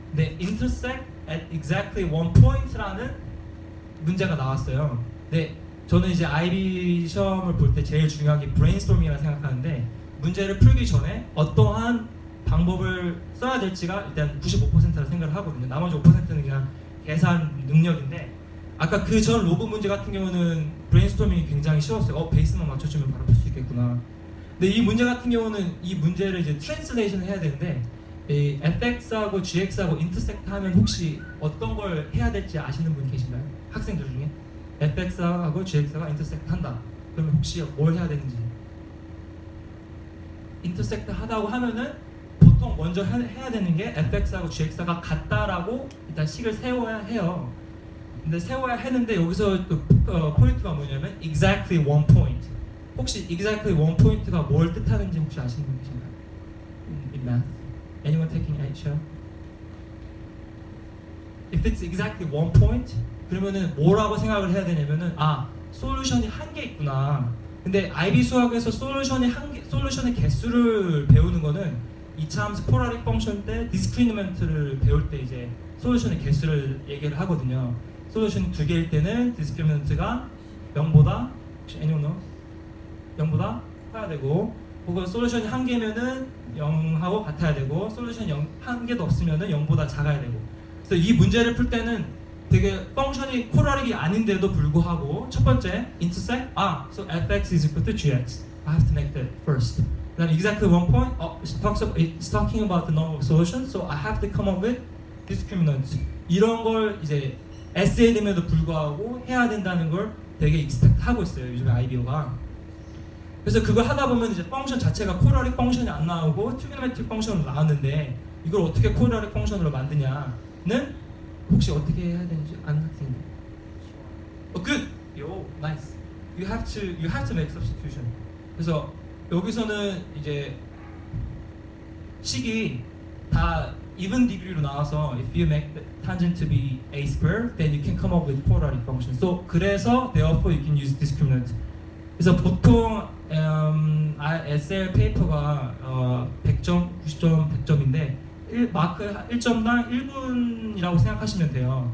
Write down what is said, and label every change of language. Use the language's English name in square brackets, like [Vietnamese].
[Korean] 근데 [English] intersect at exactly one point [Korean] 라는 문제가 나왔어요. 근데 저는 이제 IB 시험을 볼 때 제일 중요한 게 브레인스토밍이라 생각하는데 문제를 풀기 전에 어떠한 방법을 써야 될지가 일단 95%라 생각을 하거든요. 나머지 5%는 그냥 계산 능력인데 아까 그 전 로그 문제 같은 경우는 브레인스토밍이 굉장히 쉬웠어요. 베이스만 맞춰주면 바로 풀 수 있겠구나. 근데 이 문제 같은 경우는 이 문제를 이제 트랜슬레이션을 해야 되는데 이 fx하고 gx하고 인터섹트 하면 혹시 어떤 걸 해야 될지 아시는 분 계신가요? 학생들 중에 fx하고 gx가 인터섹트 한다. 그러면 혹시 뭘 해야 되는지 인터섹트 하다고 하면은 보통 먼저 해야 되는 게 fx하고 gx가 같다라고 일단 식을 세워야 해요. 근데 세워야 했는데 여기서 또 포인트가 뭐냐면 [English] exactly one point. [Korean] 혹시 [English] exactly one point [Korean] 가 뭘 뜻하는지 혹시 아시는 분 계신가요? [English] In math, anyone taking HL? If it's exactly one point, [Korean] 그러면은 뭐라고 생각을 해야 되냐면은 솔루션이 한 개 있구나. 근데 IB 수학에서 솔루션의 개수를 배우는 거는 이차함수 포라릭 펑션 때 디스크리미넌트를 배울 때 이제 솔루션의 개수를 얘기를 하거든요. 솔루션이 2개일 때는 디스크리미넌트가 0보다 [English] anyone knows? [Korean] 0보다 커야 되고 혹은 솔루션이 1개면은 0하고 같아야 되고 솔루션이 1개도 없으면은 0보다 작아야 되고. 그래서 이 문제를 풀 때는 되게 펑션이 코라릭이 아닌데도 불구하고 첫 번째 [English] intersect so fx is equal to gx. I have to make that first. Then exactly one point it's talking about the number of solutions, so I have to come up with discriminants. [Korean] 이런 걸 이제 SL임에도 불구하고 해야 된다는 걸 되게 익스펙트 하고 있어요. 요즘에 IBO가. 그래서 그걸 하다 보면 이제 펑션 자체가 코라릭 펑션이 안 나오고 트리그노메트릭 펑션으로 나왔는데 이걸 어떻게 코라릭 펑션으로 만드냐는 혹시 어떻게 해야 되는지 아는 학생들? [English] Good. Yo, nice. You have to make substitution. [Korean] 그래서 여기서는 이제 식이 다 even degree로 나와서 [English] if you make the tangent to be a square, then you can come up with quadratic function. So [Korean] 그래서 [English] therefore you can use discriminant. [Korean] 그래서 보통 SL 페이퍼가 100점, 90점, 100점인데 마크 1점당 1분이라고 생각하시면 돼요.